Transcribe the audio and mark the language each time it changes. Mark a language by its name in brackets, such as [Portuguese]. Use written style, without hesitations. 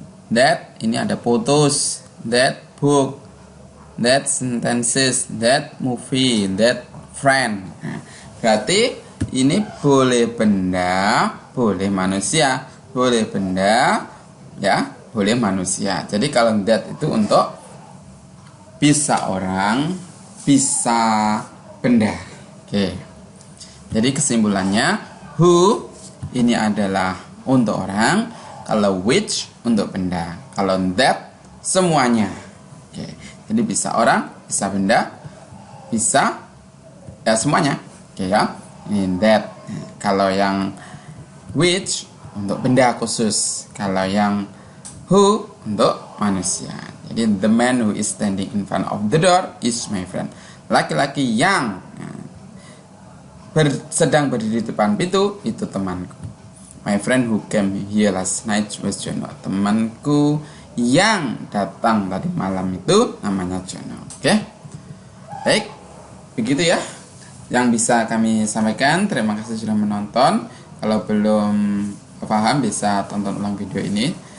[English] That [Indonesian] ini ada [English] photos, that book, that sentences, that movie, that friend. [Indonesian] Nah, berarti ini boleh benda, boleh manusia, boleh benda, ya, boleh manusia. Jadi kalau that itu untuk bisa orang, bisa benda. Oke. Jadi kesimpulannya who ini adalah untuk orang, kalau which untuk benda, kalau that semuanya. Oke. Jadi bisa orang, bisa benda, bisa ya semuanya. Oke ya. Ini that. Kalau yang which untuk benda khusus. Kalau yang who untuk manusia. Jadi [English] the man who is standing in front of the door is my friend. [Indonesian] Laki-laki yang sedang berdiri di depan pintu itu temanku. [English] My friend who came here last night was Jono. [Indonesian] Temanku yang datang tadi malam itu namanya Jono. Oke? Baik, begitu ya yang bisa kami sampaikan. Terima kasih sudah menonton. Kalau belum paham bisa tonton ulang video ini.